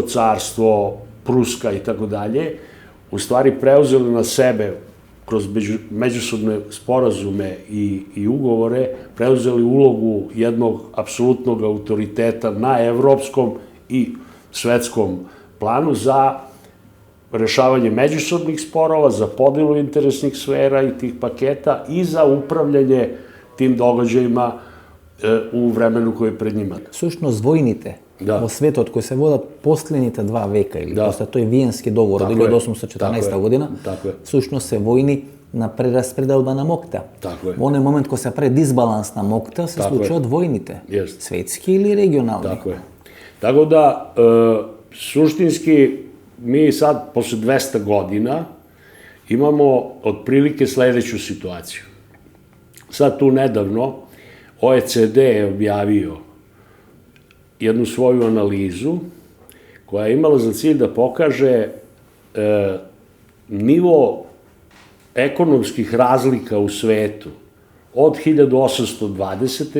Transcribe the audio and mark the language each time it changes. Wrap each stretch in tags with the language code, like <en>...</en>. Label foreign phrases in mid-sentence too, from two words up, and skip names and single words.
<sr>carstvo, Pruska i tako dalje, u stvari preuzeli na sebe kroz međusobne sporazume i ugovore, preuzeli ulogu jednog apsolutnog autoriteta na evropskom i svetskom planu za rešavanje međusobnih sporova, za podelu interesnih sfera i tih paketa i za upravljanje tim događajima u vremenu koje je pred njima.</sr> <mk>Сушност војните во светот кои се водат последните 2 века или после тој Виенски договор од 1814 година, сушност се војни на прераспределба на мокта. Во оној момент кога се прави дисбаланс на мокта, се случуваат војните, светски или регионални.</mk> <sr>Tako je. Tako da, suštinski, mi sad, posle 200 godina, imamo otprilike sledeću situaciju. Sad tu nedavno, OECD je objavio jednu svoju analizu koja je imala za cilj da pokaže nivo ekonomskih razlika u svetu od 1820.</sr>